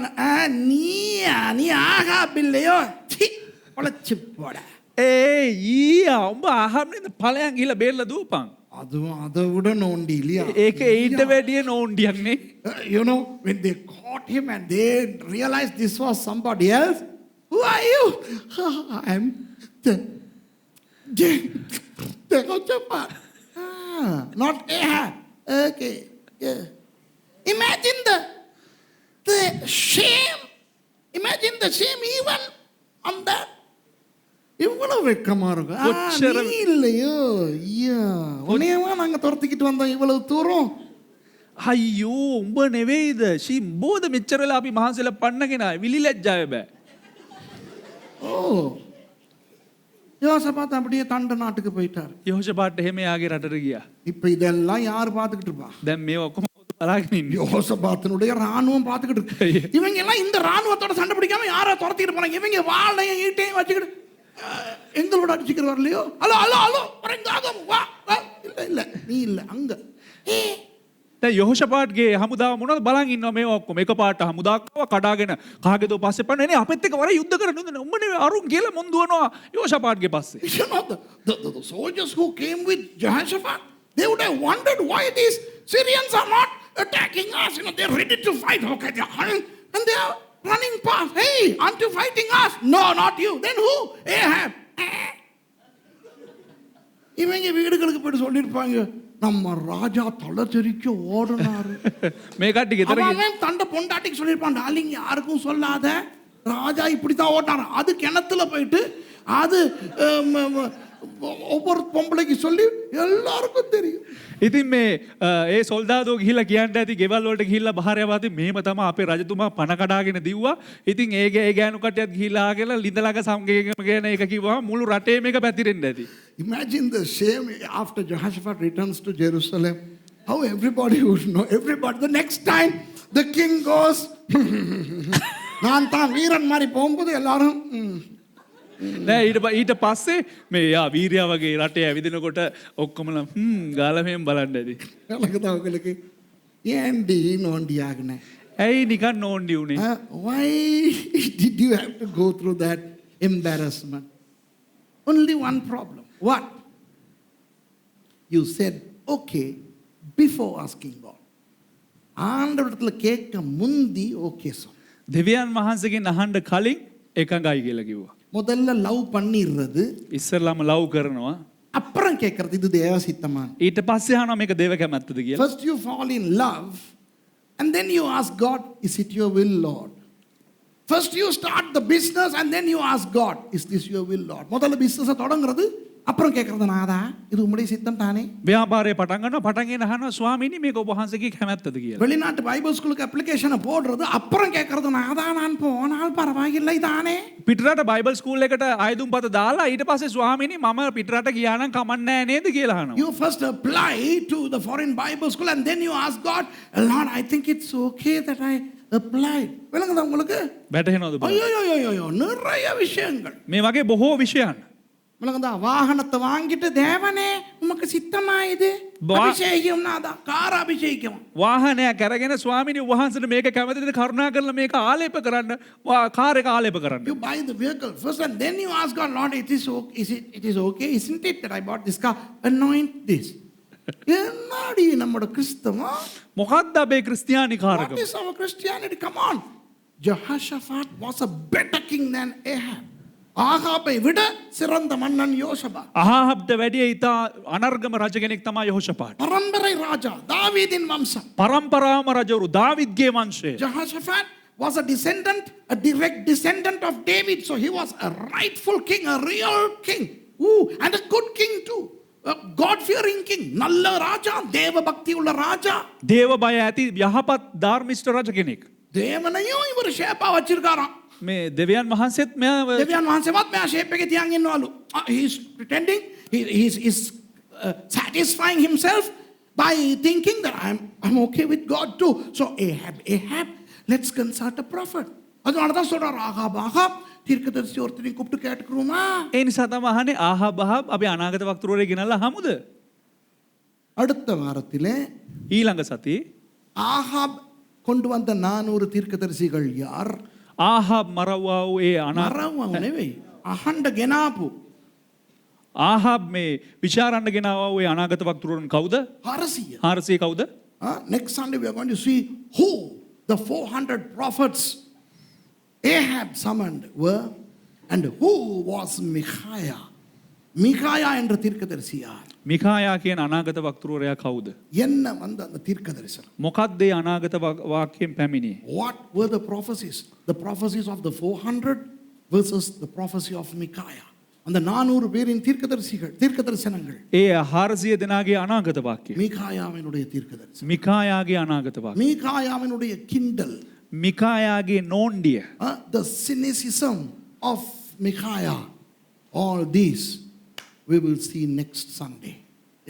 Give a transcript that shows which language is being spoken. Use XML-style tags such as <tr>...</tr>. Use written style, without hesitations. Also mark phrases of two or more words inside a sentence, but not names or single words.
<ta>நீ ஆகாப் இல்லையோ, பொழைச்சு போட.</ta> <si>ඒ ඊයා උඹ ආහබ් නේද ඵලයන් ගිහලා බේරලා දුවපන්.</si> <ta>அதுவும் அதை விட நோண்டி இல்லையா?</ta> <si>ඒක ඊට වැඩිය නෝන්ඩියක් නේ.</si> <en>You know, when they caught him and they realized this was somebody else, who are you? I'm Jehoshaphat. Not Ahab. Okay. Yeah. Imagine the shame. Imagine the shame even on that.</en> <ta>இவ்வளவு வெக்கமா இருக்கும். நீ இல்லையோ, ஐயா உன்னையவா நாங்க துரத்திக்கிட்டு வந்தோம் இவ்வளவு தூரம்.</ta> <si>අයියෝ උඹ නෙවෙයිද ෂී බෝධ මෙච්චර වෙලා අපි මහන්සිලා පන්නගෙන විලි ලැජ්ජාවේ බෑ.</si> <ta>ஓ யோசபாத் அப்படியே தண்ட நாட்டுக்கு போயிட்டார்.</ta> <si>යෝෂපාට් එහෙම යාගේ රටට ගියා.</si> <ta>இப்ப இதெல்லாம் யார் பார்த்துக்கிட்டு இருப்பா?</ta> <si>දැන් මේ ඔක්කොම බලාගෙන ඉන්නේ.</si> <ta>யோசபாத்தினுடைய ராணுவம் பார்த்துக்கிட்டு இருக்கு. இவங்க எல்லாம் இந்த ராணுவத்தோட சண்டை பிடிக்காம யாரோ துரத்திட்டு போனாங்க. இவங்க வாழையும் ஈட்டையும் வச்சுக்கிட்டு எங்களோட அடிச்சுக்கிற வரலையோ. ஹலோ ஹலோ ஹலோ வா வா. இல்ல இல்ல நீ இல்ல அங்க.</ta> <si>දැන් යොහෝෂපාට්ගේ හමුදාව මොනවද බලන් ඉන්නවා මේ ඔක්කොම එකපාරට හමුදාව කඩාගෙන කාගේදෝ පස්සේ පන්නේ අපිත් එක්ක වර යුද්ධ කරන්න උඹ නෙවෙයි අරුන් කියලා මොන් දුවනවා යොහෝෂපාට්ගේ පස්සේ.</si> <en>You know, the soldiers who came with Jehoshaphat, they would have wondered why these Syrians are not attacking us. You know, they're ready to fight. Okay, and they are running past. Hey, aren't you fighting us? No, not you. Then who? Ahab.</en> <ta>இவங்க வீடுகளுக்கு போய் சொல்லியிருப்பாங்க, நம்ம ராஜா தளச்செரிக்க ஓடுனாரு.</ta> <si>මේ කට්ටිය ගෙදර</si> <ta>அவன் தண்ட பொண்டாட்டிக்கு சொல்லியிருப்பான், டார்லிங் யாருக்கும் சொல்லாத, ராஜா இப்படித்தான் ஓட்டாரு. அது கிணத்துல போயிட்டு அது ஒவ்வொரு பொம்பளைக்கு சொல்லி எல்லாருக்கும் தெரியும்.</ta> <si>ඉතින් මේ ඒ සොල්දාදෝ ගිහිල්ලා කියන්න ඇති ගෙවල් වලට ගිහිල්ලා බහාරයවාදී මෙහෙම තමයි අපේ රජතුමා පණ කඩාගෙන දිව්වා. ඉතින් ඒ ගෑනු කට්ටියත් ගිහිල්ලා ආගෙන ලිඳලක සම්ගේකම කියන එක කිව්වම මුළු රටේම එක පැතිරෙන්න ඇති.</si> <en>Imagine the shame after Jehoshaphat returns to Jerusalem. How everybody would know. Everybody. The next time the king goes,</en> <ta>நான் தான் வீரன் மாதிரி போகும்போது எல்லாரும்</ta> <si>නෑ ඊට පස්සේ මේ යා වීරයා වගේ රටේ ඇවිදිනකොට ඔක්කොමලා ගාලා මෙහෙම බලන්න ඇති.</si> <ta>எனக்கு தான் உங்களுக்கு ஏன்டி நோண்டி ஆகுனே.</ta> <si>ඇයි නිකන් නෝන්ඩි උනේ?</si> <en>Why did you have to go through that embarrassment? Only one problem. What? You said okay before asking God.</en> <ta>ஆண்டவரிடத்துல கேட்க முந்தி ஓகே சொல்.</ta> <si>දෙවියන් වහන්සේගෙන් අහන්න කලින් එකඟයි කියලා කිව්වා.</si> <ta>முதல்ல லவ் பண்ணிடுறது,</ta> <si>ඉස්සෙල්ලාම ලව් කරනවා.</si> <ta>அப்புறம் கேட்கறது இது தேவ சித்தமா.</ta> <si>ඊට පස්සේ අහනවා මේක දේව කැමැත්තද කියලා.</si> <en>First you fall in love and then you ask God, is it your will, Lord? First you start the business and then you ask God, is this your will, Lord?</en> <ta>முதல்ல business தொடங்குறது, அப்புறம் கேட்கறது நாதா இது உம்முடைய சித்தம் தானே.</ta> <si>ව්‍යාපාරය පටන් ගන්නවා පටන් ගෙන අහනවා ස්වාමීනි මේක ඔබ වහන්සේගේ කැමැත්තද කියලා.</si> <ta>வெளிநாட்டு</ta> <en>Bible school-க்கு</en> <ta>அப்ளிகேஷனை போடுறது, அப்புறம் கேட்கறது நாதா நான் போனால் பரவாயில்லை தானே.</ta> <si>පිටරට</si> <en>Bible school</en> <si>එකට අයදුම් පත දාලා ඊට පස්සේ ස්වාමීනි මම පිටරට ගියා නම් කමන්නේ නැහැ නේද කියලා අහනවා.</si> <en>You first apply to the foreign Bible school and then you ask God, Lord, I think it's okay that I applied.</en> <ta>விளங்குதா உங்களுக்கு?</ta> <si>වැටහෙනවද බලන්න.</si> <ta>ஐயோ நிறைய விஷயங்கள்.</ta> <si>මේ වගේ බොහෝ විෂයන්.</si> <ta>விளங்குதா? வாகனத்தை வாங்கிட்டு தேவனே உமக்கு சித்தமா இது அபிஷேகம் நாதா கார் அபிஷேகம்.</ta> <si>වාහනයක් අරගෙන ස්වාමීනි වහන්සේට මේක කැමතිද කරුණා කරලා මේක ආලේප කරන්න කාර් එක ආලේප කරන්න.</si> <en>You buy the vehicle first and then you ask God, Lord, it is okay, isn't it that I bought this car? Anoint this.</en> <ta>என்னடி நம்மட கிறிஸ்தவம்?</ta> <si>මොකක්ද අපේ ක්‍රිස්තියානි</si> <en>What</en> <si>කාරකම?</si> <en>is our Christianity? Come on. Jehoshaphat was a better king than Ahab.</en> <ta>ஆகாபை விட சிறந்த மன்னன் யோசபாத்.</ta> <si>අහාබ්ට වැඩිය ඉතා අනර්ගම රජ කෙනෙක් තමයි යොහෝෂපාට්.</si> <ta>பரம்பரை ராஜா, தாவீதின் வம்சம்.</ta> <si>පරම්පරාවම රජවරු දාවිද්ගේ වංශය.</si> <en>Jehoshaphat was a direct descendant of David. So he was a rightful king, a real king. And a good king too. A God-fearing king.</en> <ta>நல்ல ராஜா, தேவ பக்தி உள்ள ராஜா.</ta> <si>දේව බය ඇති යහපත් ධර්මිෂ්ඨ රජ කෙනෙක්.</si> <ta>தேவனையும் இவர் ஷேப்பா வச்சிருக்காராம்.</ta> <si>මේ දෙවියන් වහන්සේත් මෙයා දෙවියන් වහන්සේවත් මෙයා ෂේප් එකේ තියන් ඉන්නවලු.</si> <en>He is pretending, he is satisfying himself by thinking that I'm okay with God too. So Ahab, let's consult a prophet.</en> <ta>அதனால தான் சொல்றார், ஆகாப் தீர்க்கதரிசி ஒருத்தரையும் கூப்பிட்டு கேட்டுக்குருமா.</ta> <si>ඒ නිසා තමයි අහන්නේ ආහාබ් අපි අනාගත වක්තෘවරේ ගෙනල්ලා හමුද?</si> <ta>அடுத்த வாரத்திலே</ta> <si>ඊළඟ සතියේ</si> <ta>ஆகாப் கொண்டு வந்த 400 தீர்க்கதரிசிகள் யார்?</ta> <si>ආහාබ් මරවවා වූ ඒ මරවව නෙවෙයි, අහන්න ගෙනාපු. ආහාබ් මේ විචාරන්න ගෙනාවා වූ ඒ අනාගත වක්තෘවරුන් කවුද? 400. 400 කවුද?</si> <en>Next Sunday we are going to see who the 400 prophets Ahab summoned were and who was Micaiah.</en> <ta>Micaiah என்ற தீர்க்கதரிசி யார்?</ta> <si>මිකායා කියන අනාගත වක්තෘවරයා කවුද?</si> <ta>என்ன வந்த அந்த தீர்க்கதரிசனம்?</ta> <si>මොකක්ද ඒ අනාගත වාක්‍යයෙන් පැමිණියේ?</si> <en>What were the prophecies? The prophecies of the 400 versus the prophecy of Micaiah.</en> <ta>அந்த 400 பேரின் தீர்க்கதரிசனங்கள்.</ta> <si>ඒ 400 දෙනාගේ අනාගත වාක්‍යය.</si> <ta>மீகாயாவினுடைய தீர்க்கதரிசனம்.</ta> <si>මිකායාගේ අනාගත වාක්‍යය.</si> <ta>மீகாயாவினுடைய கிண்டல்.</ta> <si>මිකායාගේ නෝන්ඩිය.</si> <en>The cynicism of Micaiah. All these we will see next Sunday.</en>